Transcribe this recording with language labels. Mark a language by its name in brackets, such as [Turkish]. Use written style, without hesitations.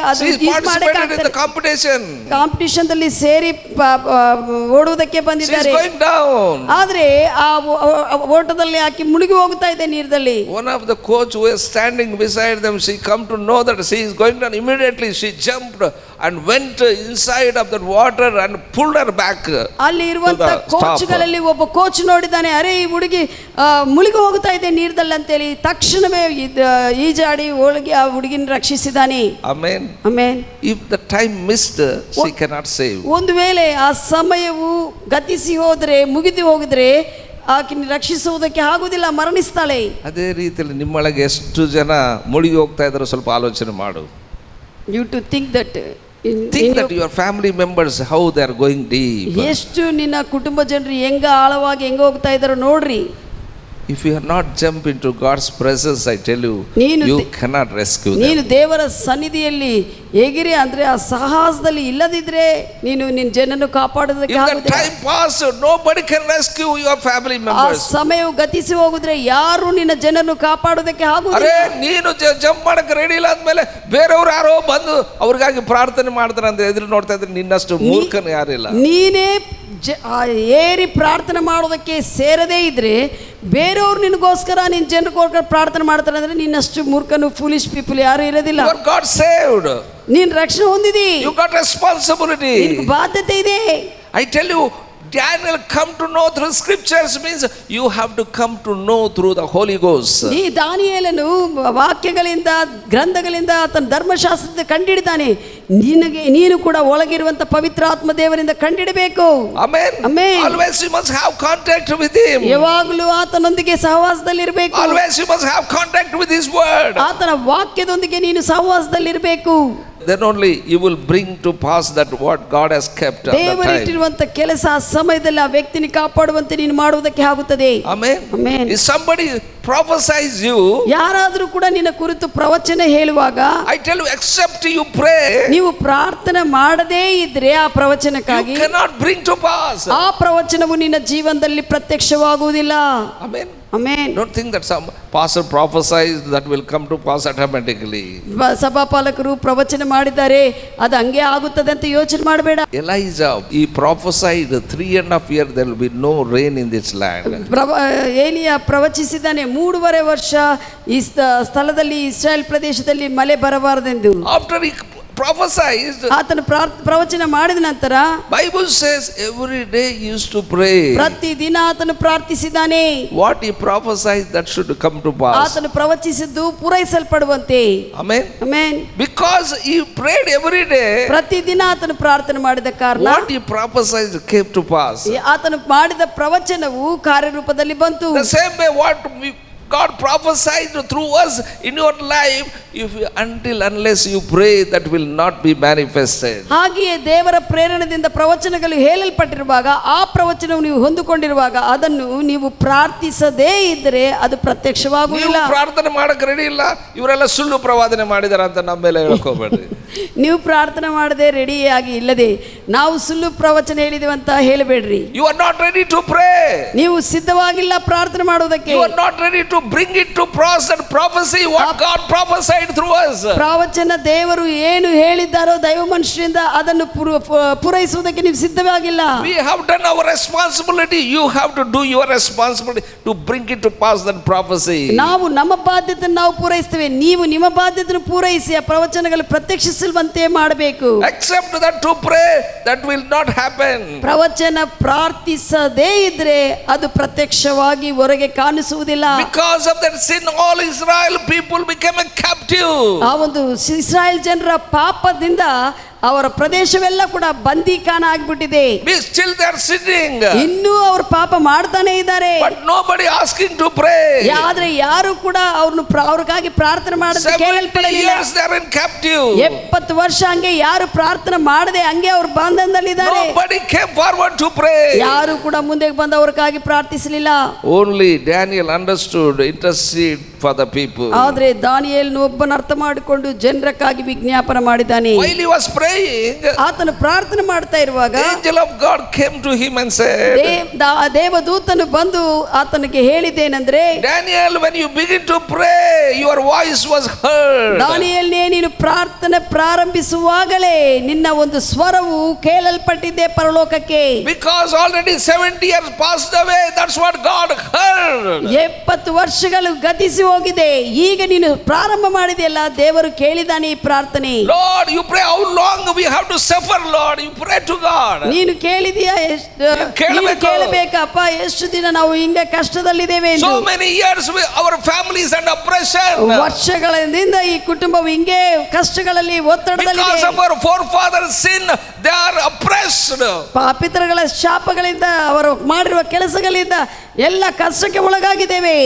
[Kannada] ಅದು ಕಾಂಪಿಟೇಷನ್ ದಲ್ಲಿ ಸೇರಿ ಓಡುವುದಕ್ಕೆ ಬಂದಿದ್ದಾರೆ. ಆದ್ರೆ ಆ ಓಟದಲ್ಲಿ ಆಕಿ ಮುಳುಗಿ ಹೋಗ್ತಾ ಇದೆ ನೀರಿನಲ್ಲಿ. [English] One of the coach who was standing beside them, she come to know that she is going down. Immediately she jumped and went inside of that water and pulled her back. [Kannada] ಅಲ್ಲಿ ಇರುವಂತ ಕೋಚ್ಗಳಲ್ಲಿ ಒಬ್ಬ coach ನೋಡಿದ್ದಾನೆ, ಅರೆ ಈ ಹುಡುಗಿ ಮುಳುಗಿ ಹೋಗ್ತಾ ಇದೆ ನೀರಿನಲ್ಲಿ ಅಂತೇಳಿ ತಕ್ಷಣವೇ ಈಜಾಡಿ ಹೋಗಿ ಆ ಹುಡುಗಿನ ರಕ್ಷಿಸಿದ್ದಾನೆ. [English] Amen. Amen. If the time missed, she cannot save. [Kannada] ಒಂದು ವೇಳೆ ಆ ಸಮಯವು ಗತಿಸಿ ಹೋದ್ರೆ, ಮುಗಿದು ಹೋಗಿದ್ರೆ ಆಕಿನ ರಕ್ಷಿಸುವುದಕ್ಕೆ ಆಗುವುದಿಲ್ಲ, ಮರಣಿಸ್ತಾಳೆ. ಅದೇ ರೀತಿಯಲ್ಲಿ ನಿಮ್ಮೊಳಗೆ ಎಷ್ಟು ಜನ ಮುಳುಗಿ ಹೋಗ್ತಾ ಇದ್ದಾರೆ ಸ್ವಲ್ಪ ಆಲೋಚನೆ ಮಾಡು. [English] You to think that your family members how they are going deep. [Kannada] ಎಷ್ಟು ನಿನ್ನ ಕುಟುಂಬ ಜನರು ಹೆಂಗ ಆಳವಾಗಿ ಹೆಂಗ ಹೋಗ್ತಾ ಇದ್ದಾರೋ ನೋಡ್ರಿ. [English] If you are not jump into God's presence, I tell you, you cannot rescue them. [Kannada] ನೀನು ದೇವರ ಸನ್ನಿಧಿಯಲ್ಲಿ ಹೇಗಿರಿ ಅಂದ್ರೆ ಆ ಸಾಹಸದಲ್ಲಿ ಇಲ್ಲದಿದ್ರೆ ನೀನು ನಿನ್ನ ಜನರನ್ನು ಕಾಪಾಡೋದಕ್ಕೆ ಆಗುವುದಿಲ್ಲ. [English] If the time pass, nobody can rescue your family members. [Kannada] ಆ ಸಮಯವು ಗತಿಸಿ ಹೋಗಿದ್ರೆ ಯಾರು ನಿನ್ನ ಜನರನ್ನು ಕಾಪಾಡೋದಕ್ಕೆ ಆಗುವುದಿಲ್ಲ. ಅರೆ ನೀನು ಜಂಪ್ ಮಾಡಕ್ಕೆ ರೆಡಿ ಇಲ್ಲ ಆದ್ಮೇಲೆ ಬೇರೆಯವರು ಯಾರೋ ಬಂದು ಅವ್ರಿಗಾಗಿ ಪ್ರಾರ್ಥನೆ ಮಾಡ್ತಾರೆ ಅಂತ ಎದುರು ನೋಡ್ತಾ ಇದ್ರೆ ನಿನ್ನಷ್ಟು ಮೂರ್ಖನು ಯಾರಿಲ್ಲ. ನೀನೇ ಏರಿ ಪ್ರಾರ್ಥನೆ ಮಾಡೋದಕ್ಕೆ ಸೇರದೇ ಇದ್ರೆ ಬೇರೆಯವ್ರು ನಿನಗೋಸ್ಕರ ನಿನ್ನ ಜನರಿಗೋಸ್ಕರ ಪ್ರಾರ್ಥನೆ ಮಾಡ್ತಾರೆ ಅಂದ್ರೆ ನಿನ್ನಷ್ಟು ಮೂರ್ಖನು [English] foolish people [Kannada] ಯಾರು ಇರೋದಿಲ್ಲ. [English] You got saved. [Kannada] ನೀನು ರಕ್ಷಣೆ ಹೊಂದಿದಿ. [English] You got responsibility. [Kannada] ನಿನಗೆ ಬಾಧ್ಯತೆ ಇದೆ. [English] I tell you, Daniel come to know through scriptures means you have to come to know through the Holy Ghost. [Kannada] ಈ ದಾನಿಯೇಲನು ವಾಕ್ಯಗಳಿಂದ ಗ್ರಂಥಗಳಿಂದ ಆತನ ಧರ್ಮಶಾಸ್ತ್ರದ ಕಂಡಿಡಿದಾನೆ. ನೀನು ಕೂಡ ಒಳಗಿರುವಂತ ಪವಿತ್ರ ಆತ್ಮ ದೇವರಿಂದ ಕಂಡಿಡಬೇಕು. [English] Amen. Amen. Always you must have contact with him. [Kannada] ಯಾವಾಗಲೂ ಆತನೊಂದಿಗೆ ಸಹವಾಸದಲ್ಲಿ ಇರಬೇಕು. [English] Always you must have contact with his word. [Kannada] ಆತನ ವಾಕ್ಯದೊಂದಿಗೆ ನೀನು ಸಹವಾಸದಲ್ಲಿ ಇರಬೇಕು. [English] Then only you will bring to pass that what God has kept at the time. [Kannada] ದೇವರಿಟ್ಟಿರುವಂತ ಕೆಲಸ ಆ ಸಮಯದಲ್ಲಿ ಆ ವ್ಯಕ್ತಿని ಕಾಪಾಡುವಂತೆ ನೀನು ಮಾಡುವುದಕ್ಕೆ ಆಗುತ್ತದೆ. [English] Amen. Amen. If somebody prophesies you, [Kannada] ಯಾರಾದರೂ ಕೂಡ ನಿನ್ನ ಕುರಿತು ಪ್ರವಚನ ಹೇಳುವಾಗ, [English] I tell you, except you pray, [Kannada] ನೀವು ಪ್ರಾರ್ಥನೆ ಮಾಡದೇ ಇದ್ರೆ ಆ ಪ್ರವಚನಕ್ಕಾಗಿ [English] you cannot bring to pass. [Kannada] ಆ ಪ್ರವಚನವು ನಿನ್ನ ಜೀವನದಲ್ಲಿ ಪ್ರತ್ಯಕ್ಷವಾಗುವುದಿಲ್ಲ. [English] Amen. Amen. Don't think that some pastor prophesies that will come to pass automatically. [Kannada] ಸಭಾಪಾಲಕರು ಪ್ರವಚನ ಮಾಡಿದ್ದಾರೆ ಅದು ಹಂಗೆ ಆಗುತ್ತದೆ ಅಂತ ಯೋಚನೆ ಮಾಡಬೇಡ. [English] Elijah, he prophesied 3.5 years there will be no rain in this land. [Kannada] ಏಲಿಯ ಪ್ರವಚಿಸಿದ್ದಾನೆ 3.5 ವರ್ಷ ಈ ಸ್ಥಳದಲ್ಲಿ ಇಸ್ರಾಯೇಲ್ ಪ್ರದೇಶದಲ್ಲಿ ಮಳೆ ಬರಬಾರದೆಂದು. [English] After he prophesied, [Kannada] ಆತನ ಪ್ರವಚನ ಮಾಡಿದ ನಂತರ [English] Bible says every day he used to pray. [Kannada] ಪ್ರತಿದಿನ ಆತನು ಪ್ರಾರ್ಥಿಸಿದ್ದಾನೆ. [English] What he prophesied that should come to pass. [Kannada] ಆತನು ಪ್ರವಚಿಸಿದ್ದು ಪೂರೈಸಲ್ಪಡುವಂತೆ. [English] Amen. Amen. Because he prayed every day, [Kannada] ಪ್ರತಿದಿನ ಆತನು ಪ್ರಾರ್ಥನೆ ಮಾಡಿದ ಕಾರಣ [English] what he prophesied came to pass. [Kannada] ಆತನು ಮಾಡಿದ ಪ್ರವಚನವು ಕಾರ್ಯರೂಪದಲ್ಲಿ ಬಂತು. [English] The same way what God prophesied through us in your life, unless you pray, that will not be manifested. [Kannada] ಹಾಗೆಯೇ ದೇವರ ಪ್ರೇರಣೆಯಿಂದ ಪ್ರವಚನಗಳು ಹೇಳಲ್ಪಟ್ಟಿರುವಾಗ ಆ ಪ್ರವಚನವು ನೀವು ಹೊಂದಿಕೊಂಡಿರುವಾಗ ಅದನ್ನು ನೀವು ಪ್ರಾರ್ಥಿಸದೇ ಇದ್ದರೆ ಅದು ಪ್ರತ್ಯಕ್ಷವಾಗುವುದಿಲ್ಲ. ನೀವು ಪ್ರಾರ್ಥನೆ ಮಾಡಕ್ಕೆ ರೆಡಿ ಇಲ್ಲ, ಇವರೆಲ್ಲ ಸುಳ್ಳು ಪ್ರವಾದನೆ ಮಾಡಿದಾರ ಅಂತ ನಮ್ಮ ಮೇಲೆ ಹೇಳ್ಕೋಬೇಡ್ರಿ. ನೀವು ಪ್ರಾರ್ಥನೆ ಮಾಡದೆ ರೆಡಿಯಾಗಿ ಇಲ್ಲದೆ ನಾವು ಸುಳ್ಳು ಪ್ರವಚನ ಹೇಳಿದೆವು ಅಂತ ಹೇಳಬೇಡ್ರಿ. [English] You are not ready to pray. [Kannada] ನೀವು ಸಿದ್ಧವಾಗಿಲ್ಲ ಪ್ರಾರ್ಥನೆ ಮಾಡುವುದಕ್ಕೆ. [English] You are not ready to bring it to cross and prophecy what God prophesied through us. [Kannada] ಪ್ರವಚನ ದೇವರು ಏನು ಹೇಳಿದ್ದಾರೋ ದೈವ ಮನುಷ್ಯರಿಂದ ಅದನ್ನು ಪೂರೈಸುವುದಕ್ಕೆ ನೀವು ಸಿದ್ಧವಾಗಿಲ್ಲ. [English] We have done our responsibility. You have to do your responsibility to bring it to pass that prophecy. [Kannada] ನಾವು ನಮ್ಮ ಬಾಧ್ಯತೆಯನ್ನು ನಾವು ಪೂರೈಸ್ತೇವೆ, ನೀವು ನಿಮ್ಮ ಬಾಧ್ಯತೆಯನ್ನು ಪೂರೈಸಿ ಆ ಪ್ರವಚನಗಳು ಪ್ರತ್ಯಕ್ಷಿಸುವಂತೆ ಮಾಡಬೇಕು. [English] Except that to pray, that will not happen. [Kannada] ಪ್ರವಚನ ಪ್ರಾರ್ಥಿಸದೇ ಇದ್ರೆ ಅದು ಪ್ರತ್ಯಕ್ಷವಾಗಿ ಹೊರಗೆ ಕಾಣಿಸುವುದಿಲ್ಲ. [English] Because of that sin, all Israel people became a captive. [Kannada] ಆ ಒಂದು ಇಸ್ರಾಯೇಲ್ ಜನರ ಪಾಪದಿಂದ ಅವರ ಪ್ರದೇಶವೆಲ್ಲ ಕೂಡ ಬಂದಿಖಾನ ಆಗಿಬಿಟ್ಟಿದೆ. [English] Still they are sinning. [Kannada] ಇನ್ನೂ ಅವರು ಪಾಪ ಮಾಡ್ತಾನೆ ಇದ್ದಾರೆ. [English] But nobody asking to pray. [Kannada] ಆದ್ರೆ ಯಾರು ಕೂಡ ಅವ್ರಿಗಾಗಿ ಪ್ರಾರ್ಥನೆ ಮಾಡದೆ ಕೇಳಲ್ಪಡಲಿಲ್ಲ. [English] 70 years they are in captive. [Kannada] 70 ವರ್ಷ ಹಂಗೆ ಯಾರು ಪ್ರಾರ್ಥನೆ ಮಾಡದೆ ಹಂಗೆ ಅವ್ರ ಬಂಧನದಲ್ಲಿದ್ದಾರೆ. [English] Nobody came forward to pray. [Kannada] ಯಾರು ಕೂಡ ಮುಂದೆ ಬಂದು ಅವ್ರಿಗಾಗಿ ಪ್ರಾರ್ಥಿಸಲಿಲ್ಲ. [English] Only Daniel understood, intercede for the people. [Kannada] ಆದ್ರೆ ದಾನಿಯೇಲನು ಒಬ್ಬನ ಅರ್ಥ ಮಾಡಿಕೊಂಡು ಜನರಕ್ಕಾಗಿ ವಿಜ್ಞಾಪನೆ ಮಾಡಿದ್ದಾನೆ. [English] While he was praying, [Kannada] ಆತನು ಪ್ರಾರ್ಥನೆ ಮಾಡ್ತಾ ಇರುವಾಗ [English] angel of God came to him and said, [Kannada] ದೇವದೂತನು ಬಂದು ಆತನಿಗೆ ಹೇಳಿದ್ದೇನೆಂದ್ರೆ, [English] Daniel, when you begin to pray, your voice was heard. [Kannada] ದಾನಿಯೇಲನೇ, ನೀನು ಪ್ರಾರ್ಥನೆ ಪ್ರಾರಂಭಿಸುವಾಗಲೇ ನಿನ್ನ ಒಂದು ಸ್ವರವು ಕೇಳಲ್ಪಟ್ಟಿದೆ ಪರಲೋಕಕ್ಕೆ. [English] Because already 70 years passed away, that's what God heard. [Kannada] 70 ವರ್ಷಗಳು ಗತಿಸಿ ಹೋಗಿದೆ, ಈಗ ನೀನು ಪ್ರಾರಂಭ ಮಾಡಿದೆಯಲ್ಲ, ದೇವರು ಕೇಳಿದಾನೆ ಈ ಪ್ರಾರ್ಥನೆ. [English] Lord, you pray how long we have to suffer, Lord? You pray to God. [Kannada] ನೀನು ಕೇಳಿದೀಯಾ? ನೀನು ಕೇಳಬೇಕಪ್ಪ, ಎಷ್ಟು ದಿನ ನಾವು ಹಿಂಗೆ ಕಷ್ಟದಲ್ಲಿದ್ದೇವೆ. [English] So many years our families under oppression. [Kannada] ವರ್ಷಗಳಿಂದ ಈ ಕುಟುಂಬವು ಹಿಂಗೆ ಕಷ್ಟಗಳಲ್ಲಿ ಒತ್ತಡದಲ್ಲಿ. [English] Because of our forefathers' sin, they are oppressed. [Kannada] ಪಾಪಿತರಗಳ ಶಾಪಗಳಿಂದ ಅವರು ಮಾಡಿರುವ ಕೆಲಸಗಳಿಂದ ಎಲ್ಲ ಕಷ್ಟಕ್ಕೆ ಒಳಗಾಗಿದ್ದೇವೆ.